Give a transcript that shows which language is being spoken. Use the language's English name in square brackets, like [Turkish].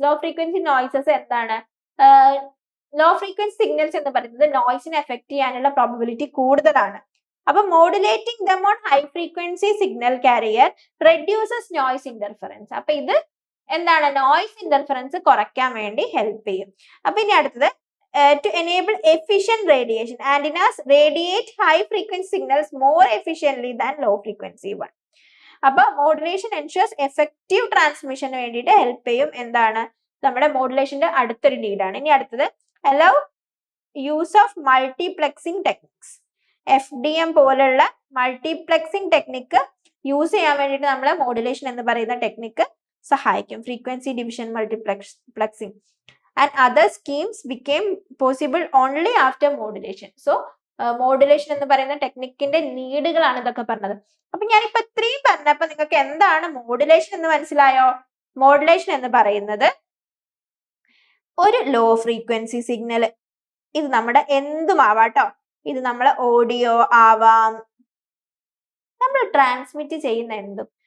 [Malayalam] Low frequency noises എന്താണ്, low frequency signals എന്ന് പറയുന്നത് നോയ്സിനെ എഫക്ട് ചെയ്യാനുള്ള പ്രോബബിലിറ്റി കൂടുതലാണ്. [English] അപ്പൊ modulating them on high frequency signal carrier reduces noise interference. [Malayalam] അപ്പൊ ഇത് എന്താണ്, നോയ്സ് ഇന്റർഫറൻസ് കുറയ്ക്കാൻ വേണ്ടി ഹെൽപ്പ് ചെയ്യും. അപ്പൊ ഇനി അടുത്തത് [English] to enable efficient radiation. Antennas radiate high frequency signals more efficiently than low frequency one. [Malayalam] അപ്പൊ മോഡുലേഷൻ എൻഷുവേഴ്സ് എഫക്റ്റീവ് ട്രാൻസ്മിഷന് വേണ്ടിയിട്ട് ഹെൽപ്പ് ചെയ്യും. എന്താണ്, നമ്മുടെ മോഡുലേഷന്റെ അടുത്തൊരു ലീഡാണ്. ഇനി അടുത്തത് [English] Allow use of multiplexing techniques. [Malayalam] FDM പോലുള്ള മൾട്ടിപ്ലെക്സിംഗ് ടെക്നിക്ക് യൂസ് ചെയ്യാൻ വേണ്ടിയിട്ട് നമ്മളെ മോഡുലേഷൻ എന്ന് പറയുന്ന ടെക്നിക്ക് സഹായിക്കും. [English] Frequency division multiplexing and other schemes became possible only after modulation. [Malayalam] So modulation എന്ന് പറയുന്ന ടെക്നിക്കിന്റെ നീഡുകളാണ് ഇതൊക്കെ പറഞ്ഞത്. അപ്പൊ ഞാനിപ്പോ ഇത്രയും പറഞ്ഞപ്പോ നിങ്ങൾക്ക് എന്താണ് മോഡുലേഷൻ എന്ന് മനസ്സിലായോ? മോഡുലേഷൻ എന്ന് പറയുന്നത് ഒരു ലോ ഫ്രീക്വൻസി സിഗ്നൽ, ഇത് നമ്മുടെ എന്തും ആവാട്ടോ, ഇത് നമ്മളെ ഓഡിയോ ആവാം, നമ്മൾ ട്രാൻസ്മിറ്റ് ചെയ്യുന്ന എന്തും.